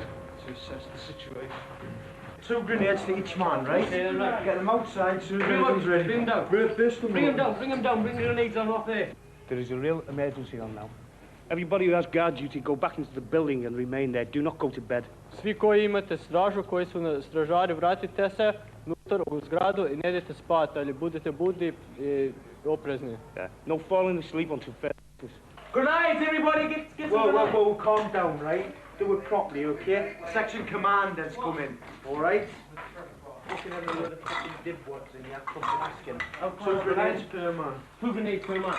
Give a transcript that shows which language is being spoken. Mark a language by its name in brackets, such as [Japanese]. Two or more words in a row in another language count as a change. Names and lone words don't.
[English] To assess the situation. 2 grenades to each man, right? Yeah, right. Get them outside soon as everything's ready. Bring them down. Bring them down, bring them down, bring the grenades on off there. There is a real emergency on now. Everybody who has guard duty, go back into the building and remain there. Do not go to bed. [Croatian] Svi koji imate stražu, koji su na stražari, vratite se unutar u zgradu I ne idete spati, ali budete budni I oprezni. [English] Yeah. No falling asleep until further. Grenades, everybody, get whoa, calm down, right? Do it properly, okay? Section commanders come in, all right? Looking at a load of fucking dibwads in here, fucking asking. 2 grenades per man. 2 grenades per man.